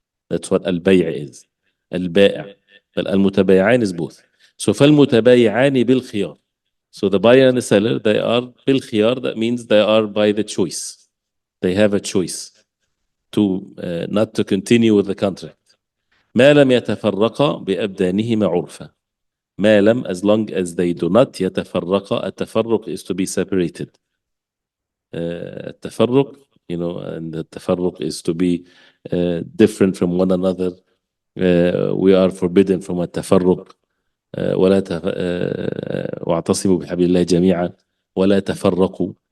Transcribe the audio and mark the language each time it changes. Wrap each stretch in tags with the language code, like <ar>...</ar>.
<en>That's what al-bay' is. Al-bay'. But al-mutabayi'an is both.</en> <ar>So فَالْمُتَبَايِعَانِ بِالْخِيَارِ.</ar> <en>So the buyer and the seller, they are bil-khiyar, that means they are by the choice. They have a choice to not to continue with the contract.</en> <ar>ما لم يتفرقا بأبدانهما عرفا. ما لم,</ar> <en>as long as they do not يتفرقا. التفرق is to be separated. التفرق, and the تفرق is to be different from one another. We are forbidden from التفرق.</en> <ar>ولا واعتصموا بحبل الله جميعا ولا تفرقوا.</ar>